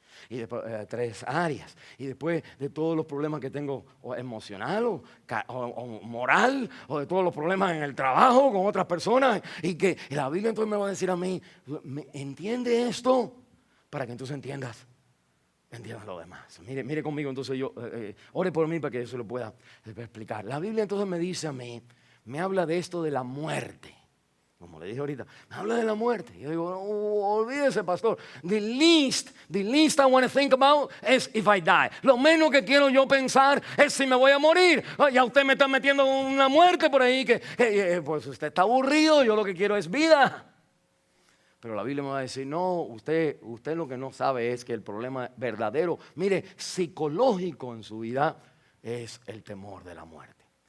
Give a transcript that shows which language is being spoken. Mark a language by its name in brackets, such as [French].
[Spanish] y después 3 áreas, y después de todos los problemas que tengo o emocional o moral, o de todos los problemas en el trabajo con otras personas, y la Biblia entonces me va a decir a mí, entiende esto, para que entonces entiendas lo demás. Mire conmigo, entonces yo, ore por mí para que yo se lo pueda explicar. La Biblia entonces me dice a mí, me habla de esto de la muerte. Como le dije ahorita, me habla de la muerte. Yo digo, olvídese, pastor. [English] The least I want to think about is if I die. [Spanish] Lo menos que quiero yo pensar es si me voy a morir. Ya usted me está metiendo una muerte por ahí que pues usted está aburrido. Yo lo que quiero es vida. Pero la Biblia me va a decir, no, usted lo que no sabe es que el problema verdadero, mire, psicológico en su vida es el temor de la muerte.